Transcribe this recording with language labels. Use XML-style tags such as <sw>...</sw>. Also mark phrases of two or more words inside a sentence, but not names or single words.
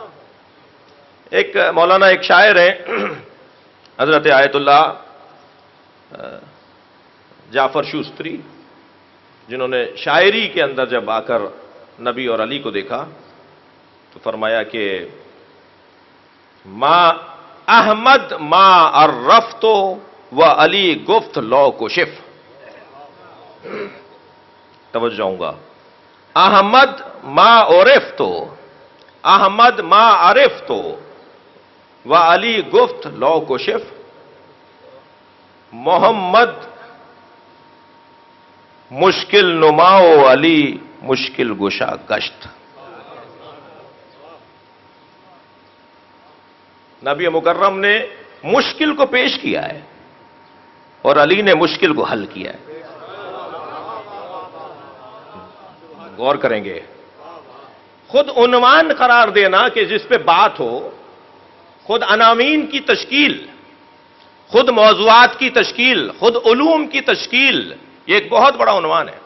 <ur>ایک مولانا ایک شاعر ہیں حضرت آیت اللہ جعفر شوستری، جنہوں نے شاعری کے اندر جب آ کر نبی اور علی کو دیکھا تو فرمایا کہ</ur> <fa>ما احمد ما عرفت و علی گفت لو کشف.</fa> <ur>توجہ جاؤں گا.</ur> <fa>احمد ما عرفت، احمد ما عرفت و علی گفت لو کشف. محمد مشکل نماؤ علی مشکل گشا گشت.</fa> <ur>نبی مکرم نے مشکل کو پیش کیا ہے اور علی نے مشکل کو حل کیا ہے. غور کریں گے. خود عنوان قرار دینا کہ جس پہ بات ہو، خود عناوین کی تشکیل، خود موضوعات کی تشکیل، خود علوم کی تشکیل، یہ ایک بہت بڑا عنوان ہے.</ur>